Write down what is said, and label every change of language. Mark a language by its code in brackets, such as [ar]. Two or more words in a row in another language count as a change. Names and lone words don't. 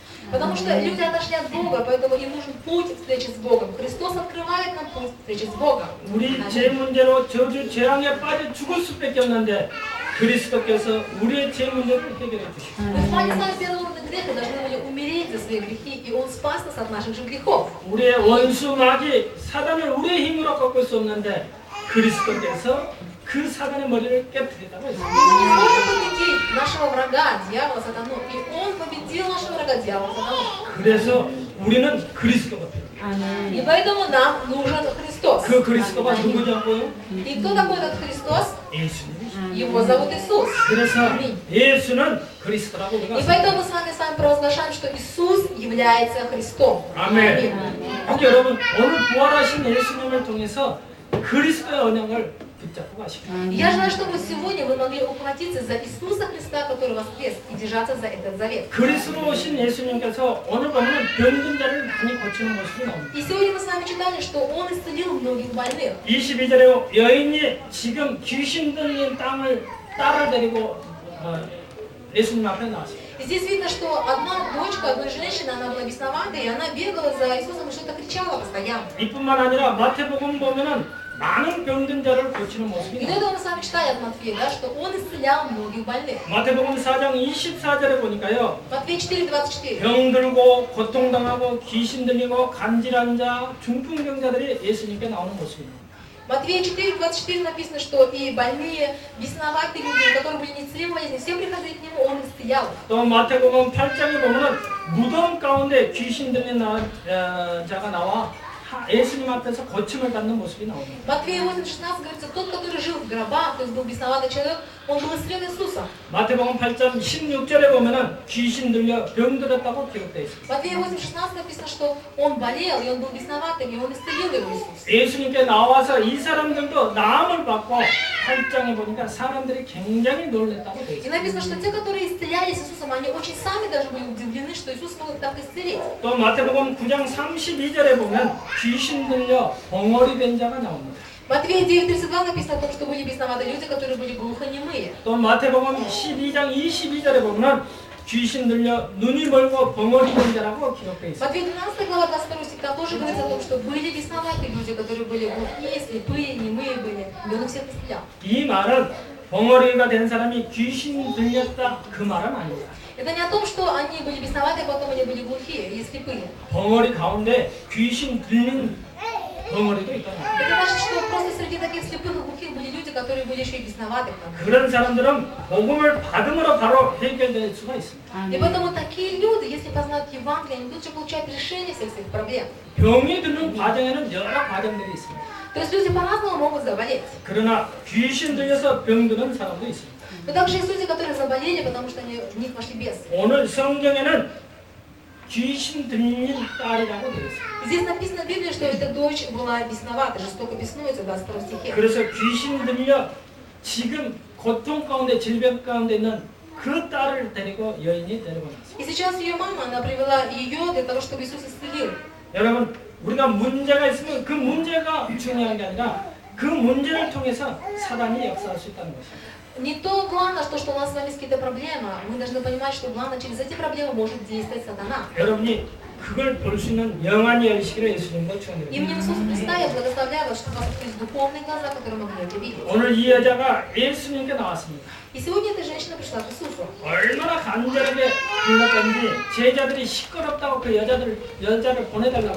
[ru] Потому что люди отошли от Бога, поэтому им нужен путь встречи с Богом. Христос открывает нам путь встречи с Богом. [ko] 우리 죄 문제로 저주 재앙에 빠져 죽을 수밖에 없는데 그리스도께서 우리의 죄 문제를 해결해 주시고 [ru] Мы впали с вами в первородный грех и должны были умереть за свои грехи, и Он спас нас от наших же грехов. [ko] 우리의 원수 마귀 사단을 우리의 힘으로 꺾을 수 없는데 그리스도께서 그 사단의 머리를 깨뜨리다고 [ru] И [ko] 했습니다. [ru] мы не сможем победить нашего врага, дьявола, сатану, и Он победил нашего врага, дьявола, сатану. [ko] 그래서 우리는 그리스도가 필요해요. [ru] И поэтому нам нужен Христос. [ko] 그 그리스도가 누구냐고요? [ru] И кто такой этот Христос? [ko] 예수님이시죠. [ru] Его зовут Иисус. [ko] 그래서 [ru] Аминь. [ko] 예수는 그리스도라고 우리가 [ru] И поэтому мы с вами провозглашаем, что Иисус является Христом. [ko] 아멘. 꼭 여러분 오늘 부활하신 예수님을 통해서 그리스도의 언약을 붙잡고 가시고. [ru] И я желаю, чтобы сегодня вы могли ухватиться за Иисуса Христа, который воскрес, и держаться за этот завет. [ko] 그리스도로 오신 예수님께서 오늘 보면 병든 자를 많이 고치는 모습이 나옵니다. [ru] И сегодня мы с вами читали, что Он исцелил многих больных. [ko] 22절에 여인이 지금 귀신 들린 딸을 데리고 예수님 앞에 나왔어요. [ru] И здесь видно, что одна дочка одной женщины, она была бесноватой, и она бегала за Иисусом и что-то кричала постоянно. [ko] 이뿐만 아니라 마태복음 보면은 많은 병든 자를 고치는 모습이 [ru] И до [ko] 나옵니다. [ru] этого мы с вами читали от Матфея, да, что Он исцелял многих больных. [ko] 마태복음 4장 24절에 보니까요. [ru] Матфея 4:24. [ko] 병들고 고통당하고 귀신 들리고 간질한 자, 중풍병자들이 예수님께 나오는 모습입니다. [ru] Матфея 4:24 написано, что и больные, бесноватые люди, которые были неисцелимы болезни, все приходили к Нему, Он исцелял. [ko] 또 마태복음 8장에 보면은 무덤 가운데 귀신 들린 자가 나와 예수님 앞에서 고침을 받는 모습이 나옵니다. [ru] Матфея 8:16 говорится, тот, который жил в гробах, то есть был бесноватый человек, он был исцелен Иисусом. [ko] 마태복음 8장 16절에 보면은 귀신 들려 병들었다고 기록되어 있습니다. [ru] Матфея 8:16 написано, что он болел, и он был бесноватым, и он исцелил его Иисус. [ko] 예수님께 나와서 이 사람들도 나음을 받고 8장에 보니까 사람들이 굉장히 놀랐다고 되어 [ru] И [ko] 있습니다. [ru] написано, что те, которые исцелялись Иисусом, они очень сами даже были удивлены, что Иисус мог так исцелить. [ko] 또 마태복음 9장 32절에 보면 귀신 들려 벙어리 된 자가 나옵니다. [ru] Матфея 9:32 написано о том, что были бесноватые люди, которые были глухонемые. [ko] 또 마태복음 12장 22절에 보면 귀신 들려 눈이 멀고 벙어리 된 자라고 기록되어 있습니다. [ru] Матфея 12 глава 22 стиха тоже говорится о том, что были бесноватые люди, которые были глухие, слепые, немые были. И Он их всех исцелял. [ko] 이 말은 벙어리가 된 사람이 귀신 들렸다 그 말은 아닙니다. [ru] Это не о том, что они были бесноватые, а потом они были глухие и слепые. [ko] 벙어리 가운데 귀신 들린 벙어리도 있다는 거예요. [ru] Это значит, что просто среди таких слепых и глухих были люди, которые были еще и бесноваты. [ko] 그런 사람들은 복음을 받음으로 바로 해결될 수가 있습니다. [ru] И поэтому такие люди, если познают Евангелие, они тут же получают решение всех своих проблем. [ko] 병이 드는 과정에는 여러 과정들이 있습니다. [ru] То есть люди по-разному могут заболеть. [ko] 그러나 귀신 들려서 병드는 사람도 있습니다. [ru] Но также есть люди, которые заболели, потому что они, в них вошли бесы. [ko] 오늘 성경에는 귀신 들린 딸이라고 되어 있습니다. [ru] Здесь написано в Библии, что эта дочь была бесновата, жестоко беснуется, в 22 стихе. [ko] 그래서 귀신 들려 지금 고통 가운데 질병 가운데 있는 그 딸을 데리고 여인이 데리고 났습니다. [ru] И сейчас ее мама, она привела ее для того, чтобы Иисус исцелил. [ko] 여러분 우리가 문제가 있으면 그 문제가 중요한 게 아니라 그 문제를 통해서 사단이 역사할 수 있다는 것입니다. [ru] Не то главное, что у нас с вами есть какие-то проблемы. Мы должны понимать, что главное, через эти проблемы может действовать сатана. [ko] 여러분이 그걸 볼 수 있는 영안이 열리시기를 예수님과 축원드립니다. [ru] Именем Иисуса Христа я благословляю вас, чтобы у вас открылись духовные глаза, которые могли это видеть. [ko] 오늘 이 여자가 예수님께 나왔습니다. [ru] И сегодня эта женщина пришла к Иисусу. [ko] 얼마나 간절하게 불렀던지 제자들이 시끄럽다고 그 여자를 보내달라고